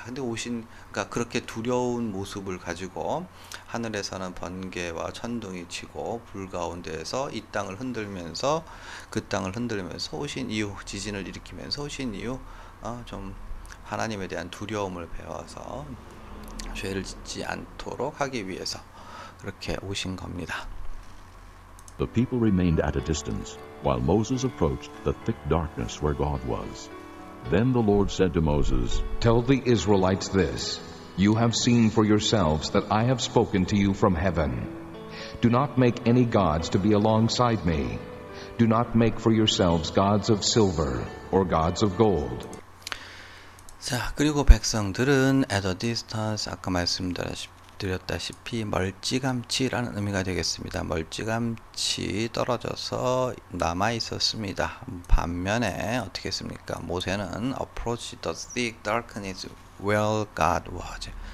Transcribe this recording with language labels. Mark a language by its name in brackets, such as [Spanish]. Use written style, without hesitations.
[Korean] 근데 그러니까 그렇게 두려운 모습을 가지고 하늘에서는 번개와 천둥이 치고 불 가운데에서 이 땅을 흔들면서 그 땅을 흔들면서 오신 이유, 지진을 일으키면서 오신 이유, 좀 하나님에 대한 두려움을 배워서 죄를 짓지 않도록 하기 위해서 그렇게 오신 겁니다. [English] The people remained at a distance, while Moses approached the thick darkness where God was. Then the Lord said to Moses, Tell the Israelites this, You have seen for yourselves that I have spoken to you from heaven. Do not make any gods to be alongside me. Do not make for yourselves gods of silver or gods of gold. [Korean] 자, 그리고 백성들은 [English] at a distance, [Korean] 아까 말씀드렸다시피 멀찌감치라는 의미가 되겠습니다. 멀찌감치 떨어져서 남아 있었습니다. 반면에 어떻게 했습니까? 모세는 [English] approach the thick darkness where God was.